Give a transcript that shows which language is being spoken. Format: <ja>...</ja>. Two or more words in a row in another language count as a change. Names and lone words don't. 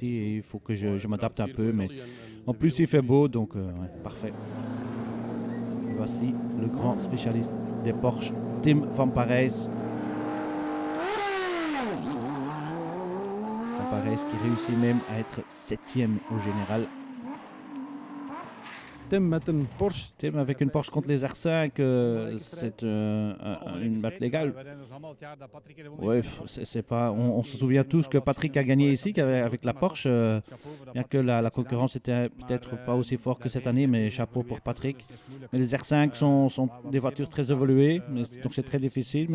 <fr>Et il faut que je m'adapte un peu. Mais en plus, il fait beau. Donc, ouais, parfait. Et voici le grand spécialiste des Porsche, Tim Van Parijs. Van Parijs qui réussit même à être 7e au général.</fr> <nl>Tim met een Porsche.</nl> <fr>Tim avec une Porsche contre les R5, c'est une batte légale. Ouais, c'est pas. On se souvient tous que Patrick a gagné ici avec la Porsche, bien que la concurrence était peut-être pas aussi forte que cette année, mais chapeau pour Patrick. Mais les R5 sont des voitures très évoluées, donc c'est très difficile.</fr>